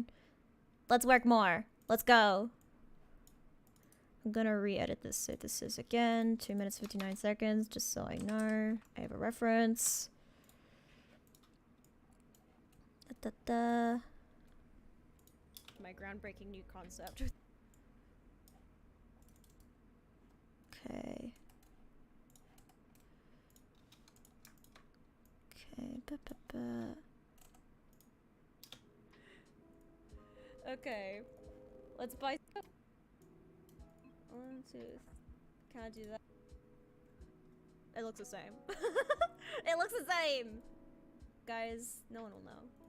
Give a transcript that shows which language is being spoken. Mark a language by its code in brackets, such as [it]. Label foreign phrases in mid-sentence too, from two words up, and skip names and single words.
[en] Let's work more. Let's go. I'm gonna re-edit this. So this is again 2 minutes 59 seconds, just so I know. I have a reference. Da, da, da. My groundbreaking new concept. Okay. Okay. Ba, ba, ba. Okay. Let's buy some. 1, 2. Can I do that? It looks the same. It looks the same! Guys, no one will know.